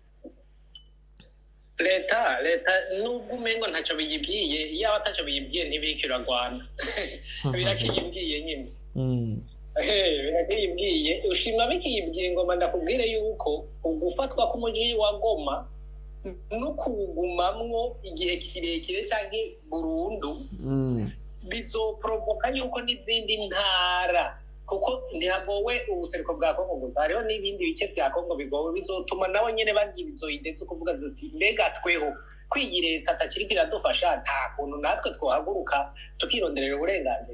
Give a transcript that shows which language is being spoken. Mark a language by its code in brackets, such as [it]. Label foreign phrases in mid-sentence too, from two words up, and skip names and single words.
[rn] leta nubwo umengo ntacyo biyibwiye, iyo atacyo biyibwiye ntibikira Rwanda birakiyibwiye nyine. Birakiyibwiye, ushima bikiyibwiye. Ngoma ndakubwire yuko ugufatwa k'umujyi wa Goma no kuwugumamwo igihe kirekire cyangwa burundu bizoprovoka yuko n'izindi ntara, kuko ntihagowe ubuseruko bwa Kongo gusa, hariho n'ibindi bice bya Kongo bigowe, bizotuma nabo nyine bagira inzoyi ndetse kuvuga ziti mbega tweho kwiyi leta atakiri biradufasha, nta kuntu natwe twohaguruka tukironderera uburenganzira.